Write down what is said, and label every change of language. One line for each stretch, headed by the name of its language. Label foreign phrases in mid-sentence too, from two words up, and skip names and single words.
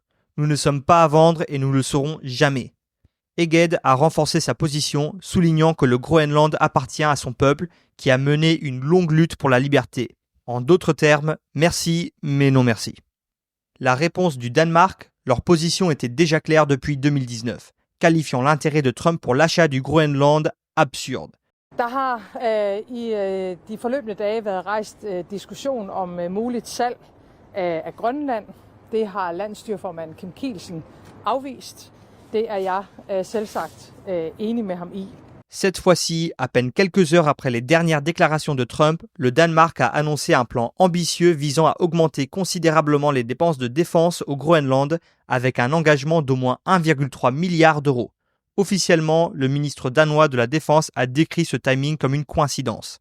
French: Nous ne sommes pas à vendre et nous ne le serons jamais. Egede a renforcé sa position, soulignant que le Groenland appartient à son peuple qui a mené une longue lutte pour la liberté. En d'autres termes, merci, mais non merci. La réponse du Danemark ? Leur position était déjà claire depuis 2019, qualifiant l'intérêt de Trump pour l'achat du Groenland absurde.
Danish: Der har i de forløbne dage været rejst diskussion om muligt salg af Grønland. Det har landsstyreformand Kim Kielsen afvist. Det er jeg selvsagt enig med ham i.
French: Cette fois-ci, à peine quelques heures après les dernières déclarations de Trump, le Danemark a annoncé un plan ambitieux visant à augmenter considérablement les dépenses de défense au Groenland avec un engagement d'au moins 1,3 milliard d'euros. Officiellement, le ministre danois de la Défense a décrit ce timing comme une coïncidence.